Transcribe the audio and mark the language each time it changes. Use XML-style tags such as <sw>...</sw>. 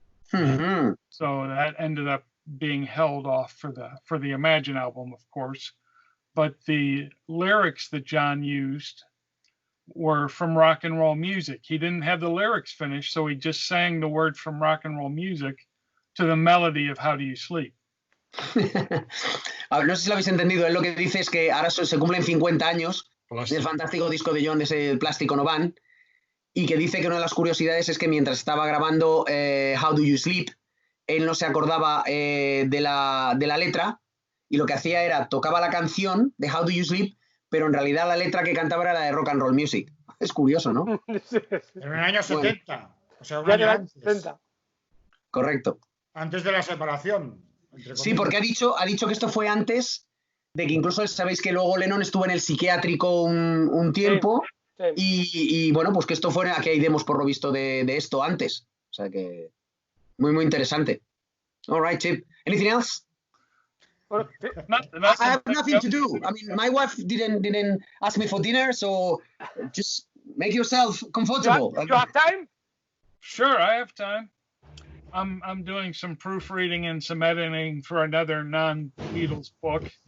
<en>So that ended up being held off for the Imagine album, of course. But the lyrics that John used were from rock and roll music. He didn't have the lyrics finished, so he just sang the word from rock and roll music to the melody of How Do You Sleep.</en> <es>A ver, no sé si lo habéis entendido. Él lo que dice es que ahora se cumplen 50 años del fantástico disco de John, de ese Plástico No Van, y que dice que una de las curiosidades es que mientras estaba grabando How Do You Sleep, él no se acordaba de la letra, y lo que hacía era tocaba la canción de How Do You Sleep, pero en realidad la letra que cantaba era la de Rock and Roll Music. Es curioso, ¿no? En el año 70. O sea, un Ya año de antes. 70. Correcto. Antes de la separación. Entre Sí, comillas. porque ha dicho que esto fue antes de que incluso sabéis que luego Lennon estuvo en el psiquiátrico un tiempo, Sí. y bueno, pues que esto fuera, aquí hay demos por lo visto de esto antes. O sea que muy, muy interesante.</es> <en>All right, Chip. Anything else?</en> <es>Bueno, sí.</es> <en>I have nothing to do. I mean, my wife didn't ask me for dinner, so just make yourself comfortable. You have time? Sure, I have time. I'm doing some proofreading and some editing for another non-Beatles book.</en>